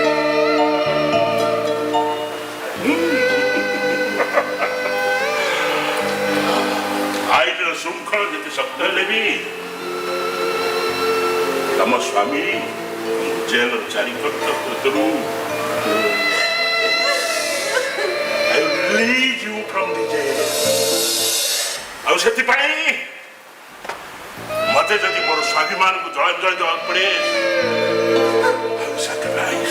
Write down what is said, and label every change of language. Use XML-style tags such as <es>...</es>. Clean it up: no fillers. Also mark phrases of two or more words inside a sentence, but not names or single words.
<or>ଆଇନର ଶୃଙ୍ଖଳ ଯେତେ ଶକ୍ତ ହେଲେ ବି ତମ ସ୍ୱାମୀ ଜେଲର ଚାରିପଟ ଭିତରୁ</or> <en>release you from the jail.</en> <or>ଆଉ ସେଥିପାଇଁ ମତେ ଯଦି ମୋର ସ୍ୱାଭିମାନକୁ ଜଳାଞ୍ଜଳି ଦେବାକୁ ପଡେ sacrifice.</or>